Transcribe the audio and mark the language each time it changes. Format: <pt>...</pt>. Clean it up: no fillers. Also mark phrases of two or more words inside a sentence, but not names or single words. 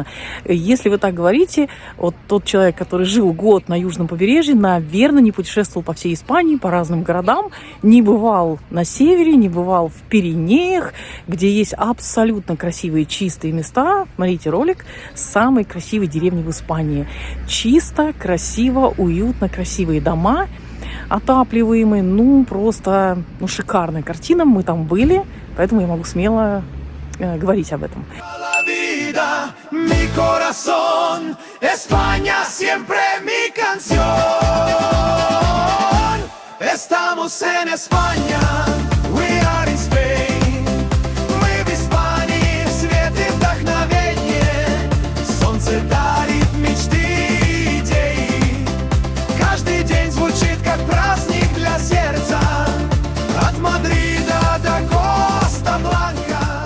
<ru>Если вы так говорите, вот тот человек, который жил год на южном побережье, наверное, не путешествовал по всей Испании, по разным городам, не бывал на севере, не бывал в Пиренеях, где есть абсолютно красивые чистые места. Смотрите ролик самой красивой деревни в Испании. Чисто, красиво, уютно, красивые дома, отапливаемые, ну, просто, шикарная картина. Мы там были, поэтому я могу смело говорить об этом.</ru> <es>La vida, mi corazón, España siempre mi canción. Estamos en España,</es> <en>we are in Spain.</en> <ru>Мы в Испании, свет и вдохновение. Солнце дарит мечты и идеи. Каждый день звучит как праздник для сердца. От Мадрида до Коста-Бланка.</ru>